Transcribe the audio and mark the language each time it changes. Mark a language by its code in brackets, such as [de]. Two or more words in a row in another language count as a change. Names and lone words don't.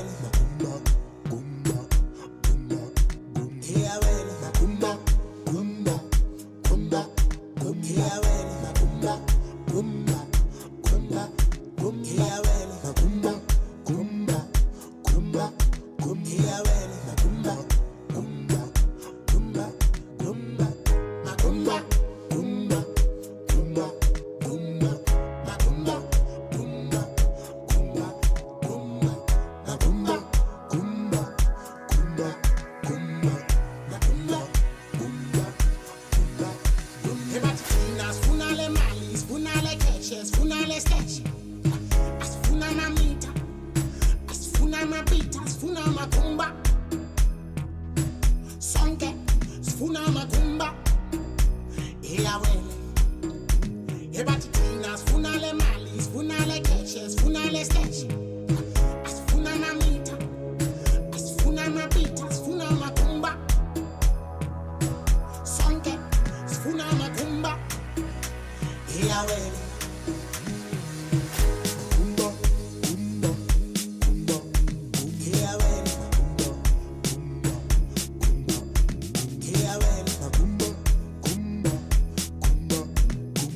[zu] Kumba, kumba, kumba, kumba. [en] Yeah, well. [zu] Kumba, kumba, kumba, kumba. [en] Yeah, well. [zu] Kumba, kumba, kumba, kumba. [en] Yeah, well. [zu] Kumba, kumba, kumba, kumba. [en] Yeah, well. [zu] Kumba, kumba, kumba, kumba. Kumba, kumba, kumba, kumba. Kumba, kumba, kumba, kumba. Kumba, kumba, kumba, kumba. Kumba, kumba, kumba, kumba. Ebatifina, sfuna le mali, sfuna le cash, sfuna le stash. Asfuna mamita, asfuna mabita, asfuna makumba. Sonke, sfuna makumba. Iyawele. Ebatifina, sfuna le mali, sfuna le cash, sfuna le stash. Asfuna mamita, asfuna mabita, asfuna makumba. Sonke, sfuna makumba. Iyawele. Kumba, kumba, kumba, kumba. Iyawele. Kumba, kumba, kumba. Iyawele. Kumba, kumba, kumba, kumba.